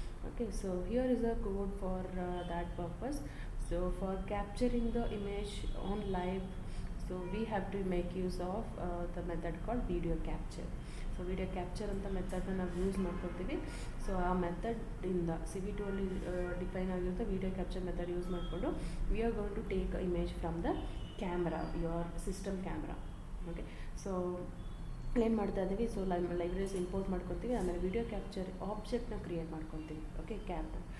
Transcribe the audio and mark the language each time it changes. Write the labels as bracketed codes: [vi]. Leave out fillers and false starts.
[en] Okay, so here is a code for that purpose. So for capturing the image on live, so we have to make use of the method called video capture. [kn] So video capture ಅಂತ ಮೆಥಡ್ನ ನಾವು use ಮಾಡ್ಕೊತೀವಿ. So ಆ ಮೆಥಡಿಂದ CB2 ಅಲ್ಲಿ define ಆಗಿರುತ್ತೆ video capture method use ಮಾಡಿಕೊಂಡು [en] We are going to take image from the camera, your system camera. [kn] Okay, so ಏನು ಮಾಡ್ತಾ ಇದ್ದೀವಿ, ಸೊ ಲೈಬ್ರರೀಸ್ ಇಂಪೋರ್ಟ್ ಮಾಡ್ಕೊತೀವಿ, ಆಮೇಲೆ ವಿಡಿಯೋ ಕ್ಯಾಪ್ಚರ್ ಆಬ್ಜೆಕ್ಟ್ನ ಕ್ರಿಯೇಟ್ ಮಾಡ್ಕೊತೀವಿ. Okay, camera.